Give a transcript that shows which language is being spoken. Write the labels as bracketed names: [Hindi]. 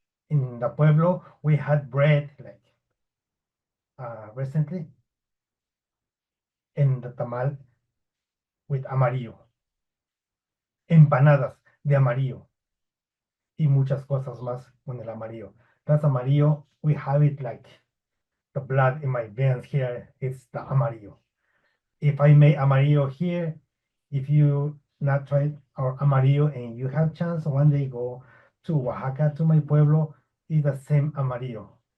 [English] In the pueblo, we had bread like recently, in the tamal with amarillo. [Spanish] Empanadas de amarillo. Y muchas cosas más con el amarillo. [English] That's amarillo. We have it like the blood in my veins here. It's the amarillo. If I make amarillo here, if you not tried our amarillo and you have chance one day go to Oaxaca to my pueblo, it's the same amarillo.